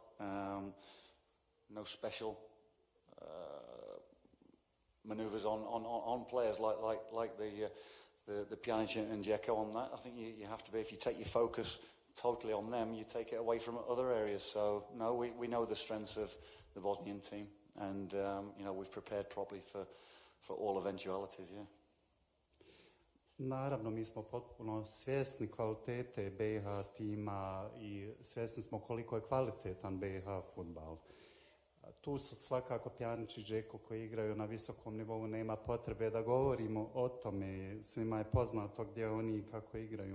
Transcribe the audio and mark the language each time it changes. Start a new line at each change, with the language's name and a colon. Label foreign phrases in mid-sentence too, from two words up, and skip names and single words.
English: No special manoeuvres on players like the Pjanic and Dzeko on that. I think you have to be, if you take your focus totally on them, you take it away from other areas. So no, we know the strengths of the Bosnian team, and you know, we've prepared properly for all eventualities. Yeah.
Bosnian: Naravno, mi smo potpuno svjesni kvalitete BiH tima i svjesni smo koliko je kvalitetan BiH fudbal. Tu su svakako Pjanić i Dzeko koji igraju na visokom nivou, nema potrebe da govorimo o tome, svima je poznato gdje oni i kako igraju.